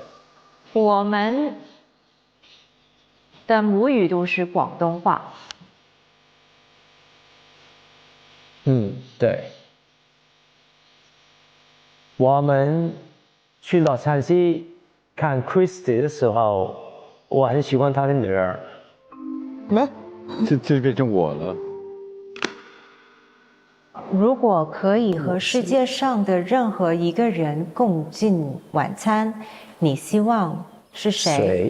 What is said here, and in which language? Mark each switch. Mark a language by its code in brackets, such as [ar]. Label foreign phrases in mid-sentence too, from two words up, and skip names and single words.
[zh] 我們的母語都是廣東話。對。我們去洛杉磯看 Christy 的時候，我很喜歡她的女兒。咩？這變成我了。如果可以和世界上的任何一个人共进晚餐，你希望是谁？